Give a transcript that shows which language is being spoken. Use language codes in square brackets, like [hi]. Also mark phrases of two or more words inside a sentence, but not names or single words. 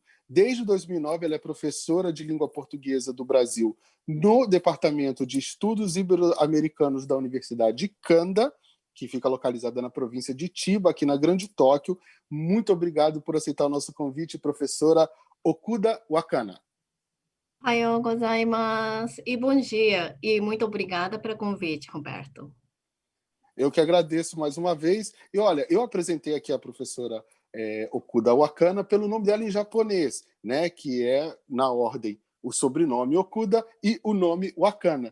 [pt] Desde 2009, ela é professora de língua portuguesa do Brasil no Departamento de Estudos Ibero-Americanos da Universidade de Kanda, que fica localizada na província de Chiba, aqui na Grande Tóquio. Muito obrigado por aceitar o nosso convite, professora Okuda Wakana. [ja] おはようございます. [pt] E bom dia. E muito obrigada pelo convite, Roberto. Eu que agradeço mais uma vez. E olha, eu apresentei aqui a professora Okuda Wakana pelo nome dela em japonês, né, que é, na ordem, o sobrenome Okuda e o nome Wakana.